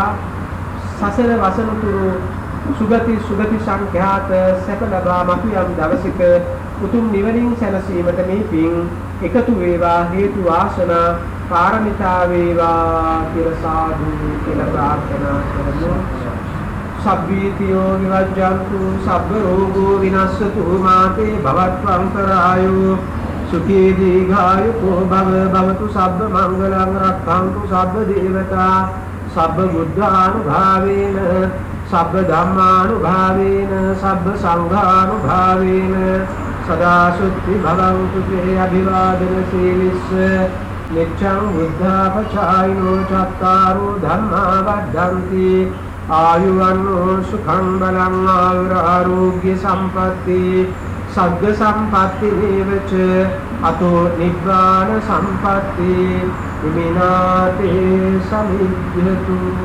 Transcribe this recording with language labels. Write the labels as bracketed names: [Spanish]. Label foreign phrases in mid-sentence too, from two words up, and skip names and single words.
[Sinhala] සසර වසනතුරු සුගති සංඛ්‍යාත සැප ලබා මතු යම් දවසක උතුම් නිවනින් සැනසීමට මේ පින් එකතු වේවා. හේතු වාසනා පාරමිතා වේවා කියලා සාදු කියලා ප්‍රාර්ථනා කරමු. [Pali] සබ්බීතියෝ විවජ්ජන්තු සබ්බ රෝගෝ විනස්සතු මාතේ භවත්වංකරායෝ සුඛී දීඝායුකෝ භවතු සබ්බ මංගලං රක්ඛන්තු සබ්බ දේවතා සබ්බ බුද්ධානුභාවේන සබ්බ ධම්මානුභාවේන සබ්බ සංඝානුභාවේන සදා සුත්ති භවන්තු තේ අභිවාදන සීලිස්ස නිච්ඡං බුද්ධාපචායිනෝ චත්තාරෝ ධම්මා වද්දන්ති ආයුවන්නෝ සුඛං බලං ආයුරාෝග්‍ය සම්පatti සග්ග සම්පatti නේවච අතෝ නිබ්බාන සම්පatti විනාතේ සමිද්දතු